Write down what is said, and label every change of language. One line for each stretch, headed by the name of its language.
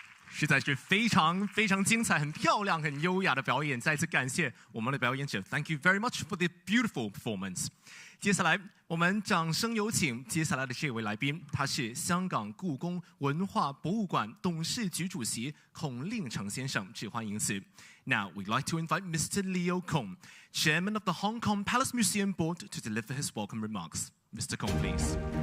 Chinese: 实在是非常非常精彩、很漂亮、很优雅的表演。再次感谢我们的表演者 ，
English: Thank you very much for the beautiful performance。
Chinese: 接下来，我们掌声有请接下来的这位来宾，他是香港故宫文化博物馆董事局主席孔令成先生，致欢迎辞。
English: Now, we'd like to invite Mr. Leo Kong, Chairman of the Hong Kong Palace Museum Board, to deliver his welcome remarks. Mr. Kong, please.